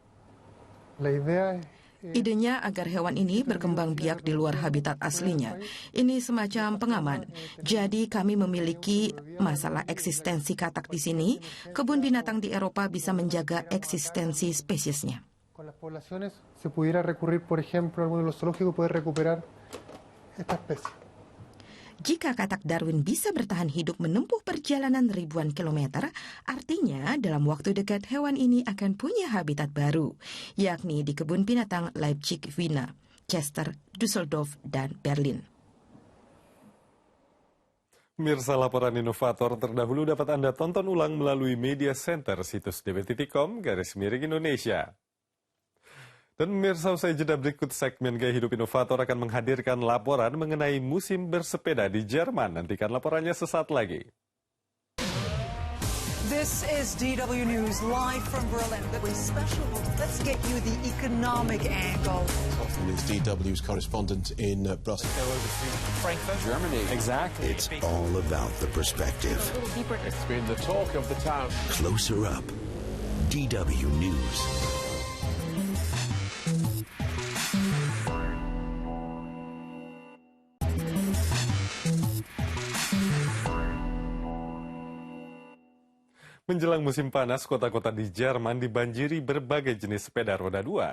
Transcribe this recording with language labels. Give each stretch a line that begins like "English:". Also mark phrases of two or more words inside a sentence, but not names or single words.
Indonesian: Idenya agar hewan ini berkembang biak di luar habitat aslinya. Ini semacam pengaman. Jadi kami memiliki masalah eksistensi katak di sini. Kebun binatang di Eropa bisa menjaga eksistensi spesiesnya.
Spanish: Con las poblaciones se pudiera recurrir, por ejemplo, alguno de los zoológicos puede recuperar esta especie.
Indonesian: Jika katak Darwin bisa bertahan hidup menempuh perjalanan ribuan kilometer, artinya dalam waktu dekat hewan ini akan punya habitat baru, yakni di kebun binatang Leipzig, Wiener, Chester, Düsseldorf, dan Berlin. Pemirsa, laporan inovator terdahulu dapat Anda tonton ulang melalui
English: media center
Indonesian: situs db.com/Indonesia. Dan pemirsa, usai jeda berikut segmen Gaya Hidup Inovator akan menghadirkan laporan mengenai musim bersepeda di Jerman. Nantikan laporannya sesaat lagi.
English: This is DW News live from Berlin. Special. Let's get you the economic angle. Is DW's correspondent in Brussels. Frankfurt, Germany. Exactly. It's all about the perspective. It's been the talk of the town. Closer up. DW News.
Indonesian: Menjelang musim panas, kota-kota di Jerman dibanjiri berbagai jenis sepeda roda 2.